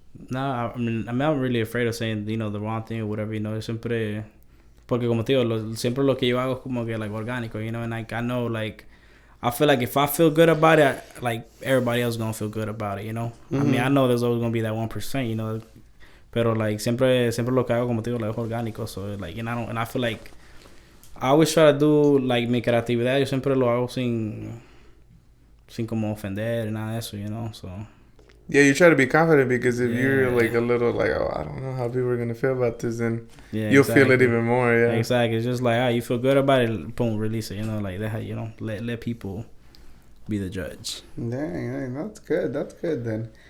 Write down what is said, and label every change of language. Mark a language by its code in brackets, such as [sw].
[en] Nah, I mean, I'm not really afraid of saying, you know, the wrong thing or whatever, you know. [es] Siempre, porque como te digo, siempre lo que yo hago es como que, [en] like, orgánico, you know. And, like, I know, like, I feel like if I feel good about it, like, everybody else gonna feel good about it, you know. Mm-hmm. I mean, I know there's always gonna be that 1%, you know. [es] Pero, like, siempre lo que hago, como te digo, like, es orgánico. [en] So, like, and I feel like I always try to do, like, [es] mi creatividad. Yo siempre lo hago sin como ofender and nada de eso, you know, so. [en] Yeah, you try to be confident because if you're, like, a little, like, oh, I don't know how people are going to feel about this, then you'll feel it even more, yeah. Exactly. It's just like, you feel good about it, boom, release it, you know, like, that, you know, let people be the judge. Dang, that's good then.